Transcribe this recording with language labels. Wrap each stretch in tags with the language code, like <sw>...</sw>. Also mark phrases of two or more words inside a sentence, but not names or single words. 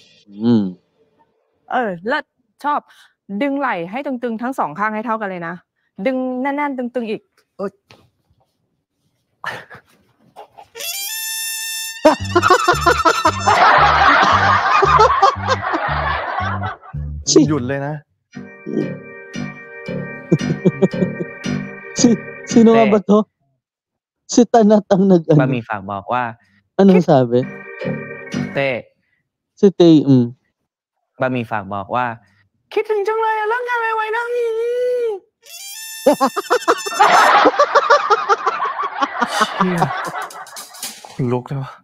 <th>แล้วชอบดึงไหล่ให้ตึงๆทั้งสองข้างให้เท่ากันเลยนะ ดึงแน่นๆตึงๆอีก หยุดเลยนะ</th> <tl>Sino nga ba to? Si Tanat ang</tl> <th>บะหมี่ฝากบอกว่า</th> <tl>Anong sabi?</tl> <th>เต้</th> <tl>Si Tay.</tl> <th>บะหมี่ฝากบอกว่า คิดถึงจังเลยอะเลิกงานไวๆนะ คนลุกเลยวะ</th>